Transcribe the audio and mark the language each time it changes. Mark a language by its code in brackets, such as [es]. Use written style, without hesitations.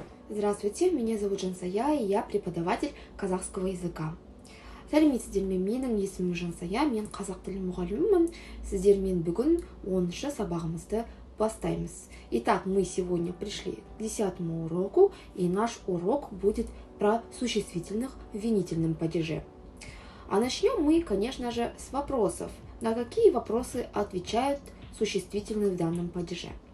[ru] Здравствуйте, меня зовут Жансая, и я преподаватель казахского языка. [kk] Сәлеметсіздер ме? Менің есімім Жансая, мен қазақ тілі мұғалімімін. Сіздермен бүгін 10-шы сабағымызды бастаймыз. [ru] Итак, мы сегодня пришли к 10-му уроку, и наш урок будет про существительных в винительном падеже. А начнем мы, конечно же, с вопросов. На какие вопросы отвечают существительные в данном падеже?